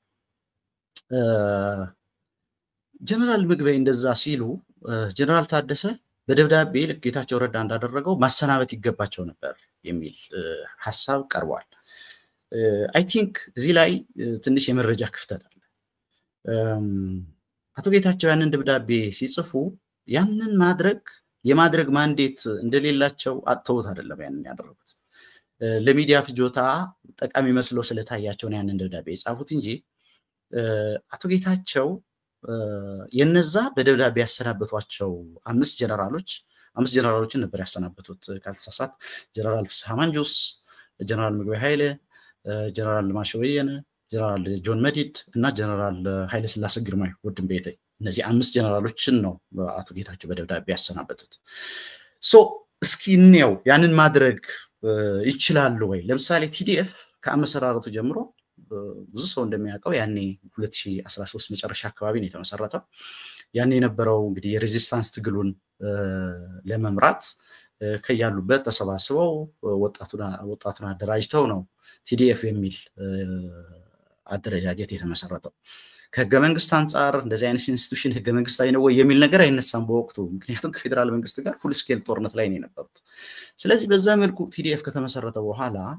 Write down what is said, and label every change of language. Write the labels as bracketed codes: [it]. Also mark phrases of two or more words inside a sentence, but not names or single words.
[am] ጀነራል ምግቤ እንደዛ ሲሉ ጀነራል ታደሰ በደብዳቤ ለጌታቸው ረዳ እንዳደረገው ማሰናበት ይገባቸው ነበር የሚል ሐሳብ ቀርቧል [en] I think [am] እዚህ ላይ ትንሽ የመረጃ ክፍተት አለ አቶ ጌታቸው ያንን ደብዳቤ ሲጽፉ ያንን የማድረግ ማንዴት እንደሌላቸው አጥተውት አይደለም ያንን ያደረጉት ለሚዲያ ፍጆታ ጠቃሚ መስሎ ስለታያቸው ነው ያንን ደብዳቤ የጻፉት እንጂ አቶ ጌታቸው የነዛ በደብዳቤ ያሰናበቷቸው አምስት ጀነራሎችን ነበር ያሰናበቱት ካልተሳሳት ጀነራል ፍስሐ ማንጁስ ጀነራል ምግቤ ኃይለ ጀነራል ማሾየነ ጀነራል ጆን መዲድ እና ጀነራል ኃይለ ስላሴ ግርማይ ወድም ቤቴ እነዚህ አምስት ጀነራሎችን ነው አቶ ጌታቸው በደብዳቤ ያሰናበቱት ሶ እስኪ ነው ያንን ማድረግ ይችላል ወይ ለምሳሌ ቲዲኤፍ ከአመሰራረቱ ጀምሮ ብዙ ሰው እንደሚያውቀው ያኔ 2013 መጨረሻ አካባቢ ነው የተመሰረተው ያኔ የነበረው እንግዲህ የሬዚስታንስ ትግሉን ለመምራት ከያሉበት ተሰባስበው ወጣቱን አደራጅተው ነው ቲዲኤፍ የሚል አደረጃጀት የተመሰረተው ከህገ መንግስት አንፃር እንደዚህ አይነት ኢንስቲትዩሽን ህገ መንግስታዊ ነው ወይ የሚል ነገር አይነሳም በወቅቱ ምክንያቱም ከፌደራል መንግስት ጋር [en] full scale [am] ጦርነት ላይ ነው የነበሩት ስለዚህ በዛ መልኩ ቲዲኤፍ ከተመሰረተ በኋላ